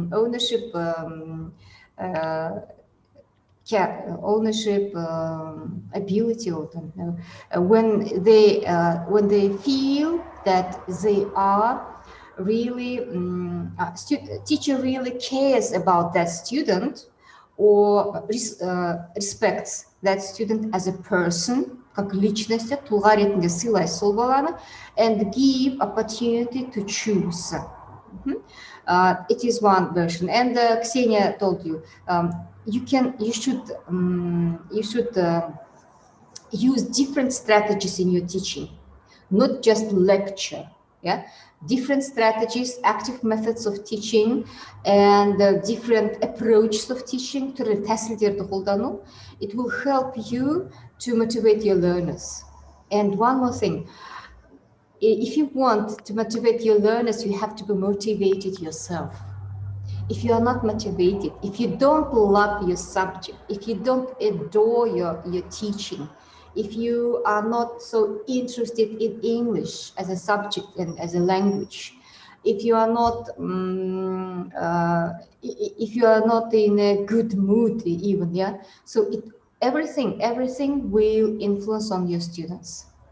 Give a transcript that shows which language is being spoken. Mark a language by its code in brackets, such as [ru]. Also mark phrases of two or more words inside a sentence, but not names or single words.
[en] ability, or don't know, when they feel that they are really teacher really cares about that student, or respects that student as a person, [ru] как личность, [kk] тұлға ретінде сыйлай сол баланы, [en] and give opportunity to choose. It is one version, and Ksenia told you, you should use different strategies in your teaching, not just lecture. Different strategies, active methods of teaching, and different approaches of teaching to [kk] тәсілдерді қолдану. [en] It will help you to motivate your learners. And one more thing, if you want to motivate your learners, you have to be motivated yourself. If you are not motivated, if you don't love your subject, if you don't adore your teaching, if you are not so interested in English as a subject and as a language, if you are not in a good mood even, so everything will influence on your students.